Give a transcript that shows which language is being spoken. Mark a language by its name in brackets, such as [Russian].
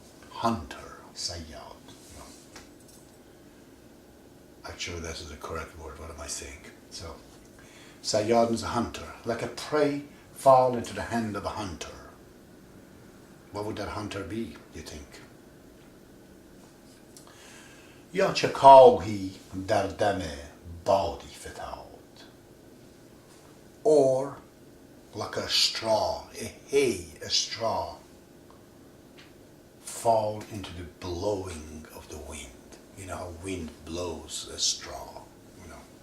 [English] Hunter, Sayyad. No. Actually, this is the correct word. What am I saying? So, Sayyad means a hunter. Like a prey, fall into the hand of a hunter. What would that hunter be, you think? [Persian] یا چه کاهی در دم بادی فتاد. [English] Or like a straw, a hay, a straw, fall into the blowing of the wind. You know how wind blows a straw, you know.